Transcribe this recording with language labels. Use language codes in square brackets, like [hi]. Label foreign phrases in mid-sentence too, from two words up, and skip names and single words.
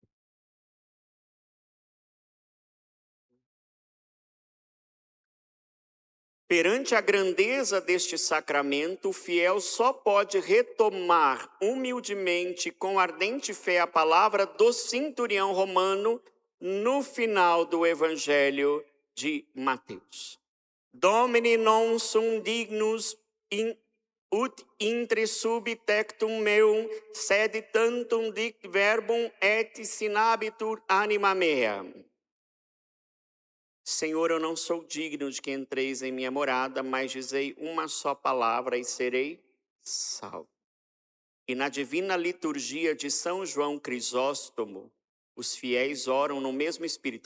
[pt] Perante a grandeza deste sacramento, o fiel só pode retomar humildemente, com ardente fé, a palavra do centurião romano no final do Evangelho de Mateus. [la] Domini non sum dignus ut intre subtectum meum, sed tantum dic verbum et sinabitur anima mea. [pt] Senhor, eu não sou digno de que entreis em minha morada, mas dizei uma só palavra e serei salvo. E na divina liturgia de São João Crisóstomo, os fiéis oram no mesmo espírito.